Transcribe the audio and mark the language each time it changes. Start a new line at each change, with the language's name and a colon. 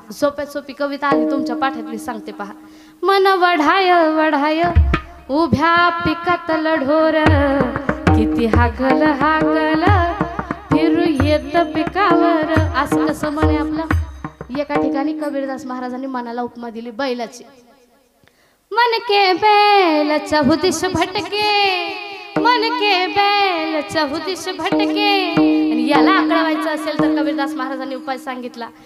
Marathi: सोप्यात सोपी कविता आधी तुमच्या पाठ्यातली सांगते पहा. मन वढाय वढाय उभ्या पिकात लढोर, किती हागल हागल फिरू येत पिकावर. असं कसं म्हणे आपलं? एका ठिकाणी कबीरदास महाराजांनी मनाला उपमा दिली बैलाची.
Hindi: मन के बैल चहुदिश भटके, मन के बैल चहुदिश भटके.
Marathi: आणि याला आकळवायचं असेल तर कबीरदास महाराजांनी उपाय सांगितला.